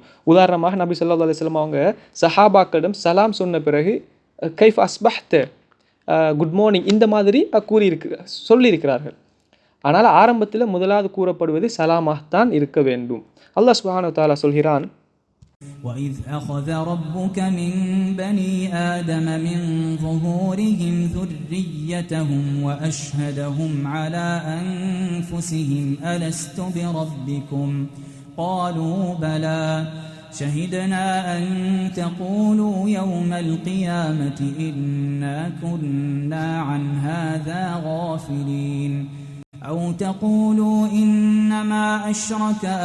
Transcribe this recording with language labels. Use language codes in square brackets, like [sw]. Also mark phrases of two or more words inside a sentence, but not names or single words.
[ta] உதாரணமாக நபி [ar] صلى الله عليه وسلم [ta] அவங்க சஹாபாக்களிடம் சலாம் சொன்ன பிறகு [ar] كيف أصبحت, [en] good morning, [ta] இந்த மாதிரி சொல்லியிருக்கிறார்கள். ஆனால் ஆரம்பத்தில் முதலாவது கூறப்படுவது சலாமாகத்தான் இருக்க வேண்டும். [ar] الله سبحانه وتعالى [ta] சொல்கிறான், [ar] وَإِذْ أَخَذَ رَبُّكَ مِنْ بَنِي آدَمَ مِنْ ظُهُورِهِمْ ذُرِّيَّتَهُمْ وَأَشْهَدَهُمْ عَلَى أَنفُسِهِمْ أَلَسْتُ بِرَبِّكُمْ قَالُوا بَلَى شَهِدْنَا أَن تَقُولُوا يَوْمَ الْقِيَامَةِ إِنَّا كُنَّا عَنْ هَذَا غَافِلِينَ أَوْ تَقُولُوا إِنَّمَا أَشْرَكَ